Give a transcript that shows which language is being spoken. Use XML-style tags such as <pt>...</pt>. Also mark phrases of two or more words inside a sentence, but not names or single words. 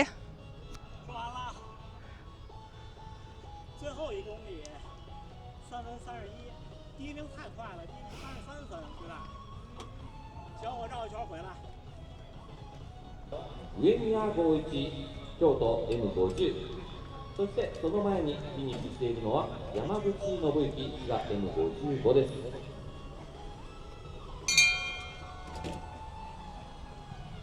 <zh>说完了。最后1公里3分31，第一名太快了，第一名33分，对吧？行，我绕一圈回来。</zh> <ja>上宮光一京都 M50、そしてその前にフィニッシュしているのは山口信之が M55 です。</ja>